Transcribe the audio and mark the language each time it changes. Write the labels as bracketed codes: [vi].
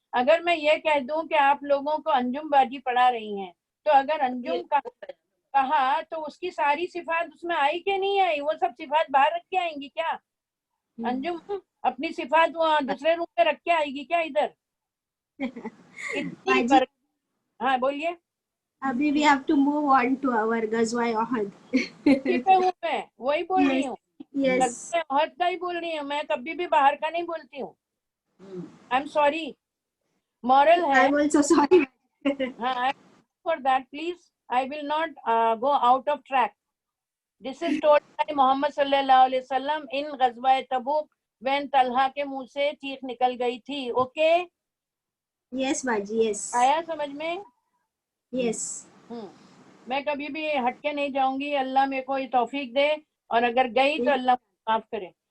[ur] اگر میں یہ کہہ دوں کہ آپ لوگوں کو انجم باجی پڑھا رہی ہیں, تو اگر انجم کا کہا تو اس کی ساری صفات اس میں آئی کہ نہیں آئی؟ وہ سب صفات باہر رکھ کے آئیں گی کیا؟ انجم اپنی صفات وہ دوسرے روم پہ رکھ کے آئے گی کیا ادھر؟ ہاں بولیے. ابھی [en] we have to move on to our غزوہ احد. [ur] میں وہی بول رہی ہوں, احد کا ہی بول رہی ہوں. میں کبھی بھی باہر کا نہیں بولتی ہوں. [en] I'm sorry. Moral [ur] ہے. [en] I'm also sorry. [ur] ہاں [en] for that please. I will not go out of track. This is told by Muhammad sallallahu alaihi wasallam in غزوہ تبوک when [ur] طلحہ کے منہ سے چیخ نکل گئی تھی. [en] okay yes باجی, yes [ur] آیا سمجھ میں؟ [en] Yes. [ur] میں کبھی بھی ہٹ کے نہیں جاؤں گی. اللہ میرے کو یہ توفیق دے, اور اگر گئی تو اللہ معاف کرے.